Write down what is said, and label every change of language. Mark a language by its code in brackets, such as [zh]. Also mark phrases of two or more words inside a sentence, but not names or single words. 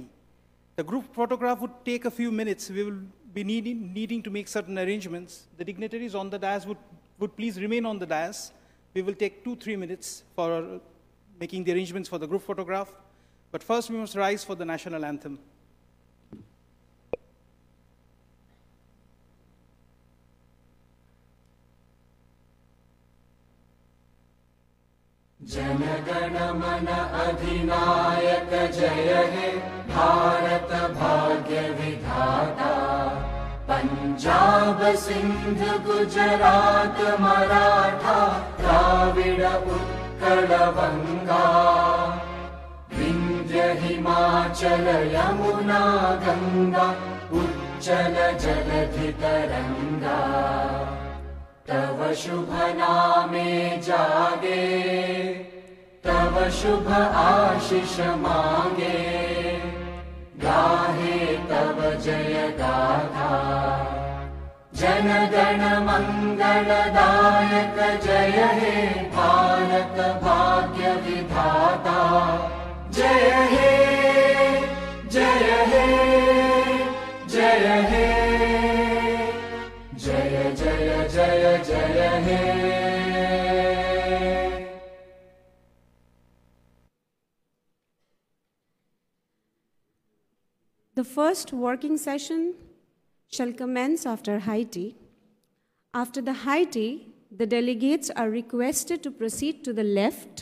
[en] The group photograph would take a few minutes. We will be needing to make certain arrangements. The dignitaries on the dais would please remain on the dais. We will take 2-3 minutes for making the arrangements for the group photograph. But first, we must rise for the national anthem. [bn] জনগণ মন অধিনায়ক জয় হে ভারত ভাগ্য বিধাতা পঞ্জাব সিন্ধু গুজরাট মরাঠা দ্রাবিড় উৎকল বঙ্গ বিন্ধ্য হিমাচল যমুনা গঙ্গা উচ্ছল জলধি তরঙ্গ তব শুভ নামে জাগে তব শুভ আশিস মাগে গাহে তব জয় গাথা জন গণ মঙ্গলদায়ক জয় হে ভারত ভাগ্য বিধাতা জয় হে জয় হে জয় হে জয় জয় জয় জয় হে [en] The first working session shall commence after high tea. After the high tea, the delegates are requested to proceed to the left.